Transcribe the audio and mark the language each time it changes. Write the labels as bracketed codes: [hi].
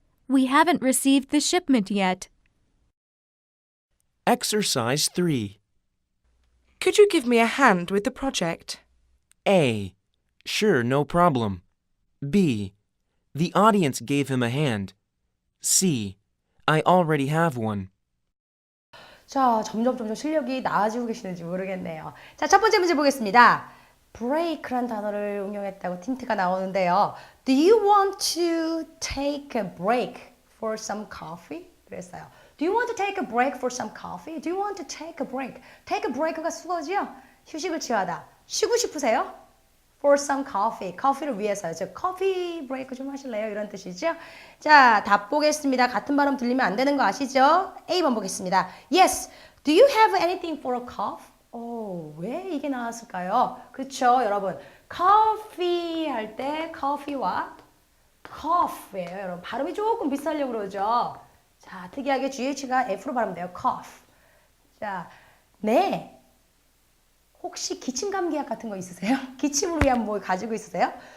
[en] We haven't received the shipment yet. Exercise 3. Could you give me a hand with the project? A. Sure, no problem. B. The audience gave him a hand. C. I already have one. [ko] 자, 점점 실력이 나아지고 계시는지 모르겠네요. 자, 첫 번째 문제 보겠습니다. break란 단어를 응용했다고 힌트가 나오는데요. [en] Do you want to take a break for some coffee? [ko] 그랬어요. [en] Do you want to take a break for some coffee? Do you want to take a break? take a break [ko] 가 수거지요? 휴식을 취하다. 쉬고 싶으세요? [en] for some coffee. [ko] 커피를 위해서요. 즉, 커피 브레이크 좀 하실래요? 이런 뜻이죠. 자, 답 보겠습니다. 같은 발음 들리면 안 되는 거 아시죠? A번 보겠습니다. [en] Yes. Do you have anything for a cough? [ko] 왜 이게 나왔을까요? 그쵸, 여러분. 커피 할 때 커피와 cough예요, 여러분. 발음이 조금 비슷하려고 그러죠. 자, 특이하게 GH가 F로 발음돼요. cough. 자, 네. 혹시 기침 감기약 같은 거 있으세요? 기침을 위한 뭐 가지고 있으세요?